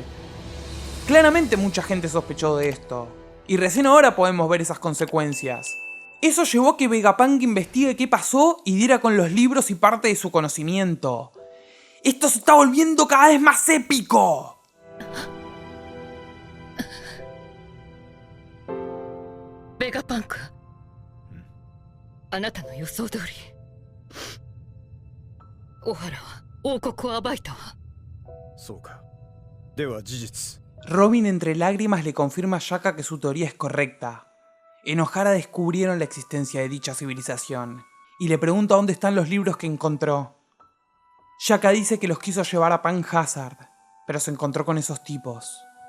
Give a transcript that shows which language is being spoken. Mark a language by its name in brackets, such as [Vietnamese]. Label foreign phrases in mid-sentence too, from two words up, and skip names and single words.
[Spanish] Claramente mucha gente sospechó de esto, y recién ahora podemos ver esas consecuencias. Eso llevó a que Vegapunk investigue qué pasó y diera con los libros y parte de su conocimiento. ¡Esto se está volviendo cada vez más épico! Vegapunk, [Japanese] あなたの予想通り、オハラは王国を暴いたわ。そうか。では事実。 [Spanish] Robin entre lágrimas le confirma a Shaka que su teoría es correcta. En Ohara descubrieron la existencia de dicha civilización, y le pregunta dónde están los libros que encontró. Shaka dice que los quiso llevar a Pan Hazard, pero se encontró con esos tipos.